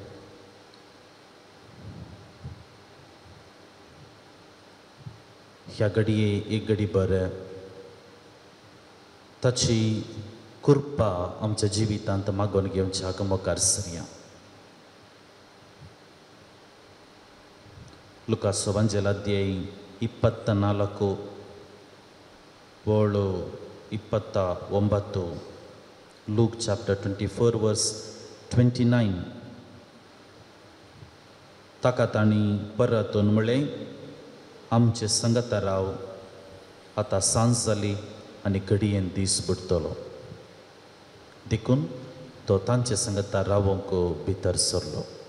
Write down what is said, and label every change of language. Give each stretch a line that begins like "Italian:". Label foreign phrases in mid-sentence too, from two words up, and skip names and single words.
Konkani: ह्या घडये एक घडी भर ताची कृपा आमच्या जिवितांत मागून घेवच्या मोकार सरया. ಲುಕಾಸ್ ವಂಜಲಾಧ್ಯಾಯ 24 ಓಳು 29.
English: Luke chapter 24 verse 29.
Konkani: ताका तांणी परतून म्हळें, आमचे संगता राव, आतां सांज जाली आनी घडयेन दीस बुडतलो. देखून तो तांचे संगता रावोंक भितर सरलो.